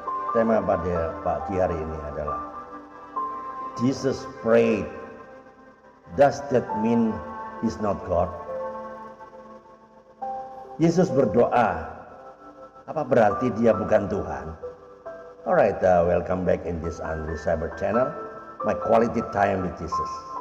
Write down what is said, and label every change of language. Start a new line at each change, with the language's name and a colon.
Indonesian: Tema pada pagi hari ini adalah
English: Jesus prayed. Does that mean he's not God?
Indonesian: Yesus berdoa. Apa berarti dia bukan Tuhan?
English: Alright, welcome back in this Andrew Cyber channel. My quality time with Jesus.